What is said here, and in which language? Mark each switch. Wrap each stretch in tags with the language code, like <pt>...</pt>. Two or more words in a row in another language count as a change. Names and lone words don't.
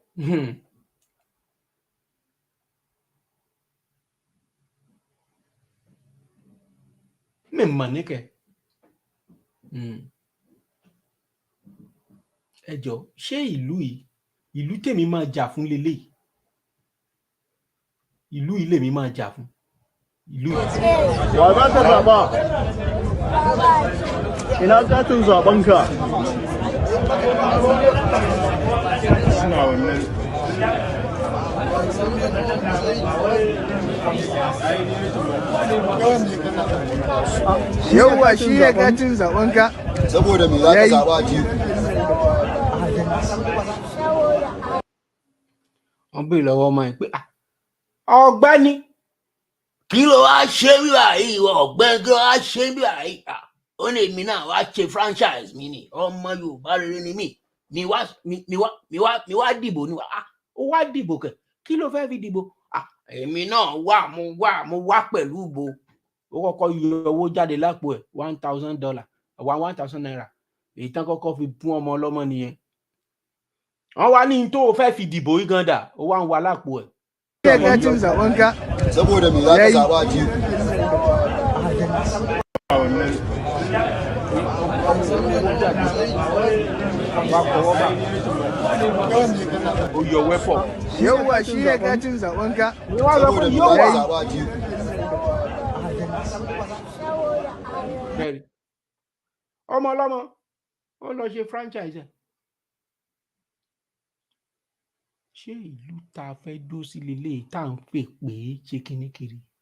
<yo>Mi mọ̀ níkẹ́. Ẹ jọ ṣé ìlú tèmi máa jà fún lélẹ̀? Ìlú ilé mi máa jà fún ìlú.</yo> <ha>Wa ta baba. Ina katin zabanka. Suna wannan. Yauwa shi ne katin zabanka. Saboda me za ka zaba ji?</ha> <yo>Wọ́n béèrè lọ́wọ́ ọmọ ẹ̀ pé ọ̀gbẹ́ni kí ló wá ṣe bí báyìí ọ̀gbẹ́ni kí ló wá ṣe bí báyìí? Ó ní èmi náà wá ṣe franchise mi ni, ọmọ Yorùbá rere ni mí, mi wá dìbò ni ó wá dìbò kẹ̀, kí ló fẹ́ fi dìbò? Èmi náà mo wá pẹ̀lú ìbò. Ó kọ́kọ́ yọ owó jáde lápò ẹ̀ $1,000 1,000 naira, èyí tán kọ́kọ́ fi fún ọmọ ọlọ́mọ nìyẹn. Wọ́n wá ní tó o fẹ́ fi dìbò yìí gan dà, ó wá ń wá lápò ẹ̀.</yo> <ha>Saboda me za ka zaba ji?</ha> <yo>Ó yọ wẹ́pọ̀.</yo> <ha>Yauwa shi ne katin zabanka. Saboda me za ka zaba ji?</ha> <yo>Ọmọ ọlọ́mọ ó lọ ṣe franchise. Ṣé ìlú tá a fẹ́ dó sí lélẹ́yìí tá à ń pè pé ṣe kíní kiri?</yo>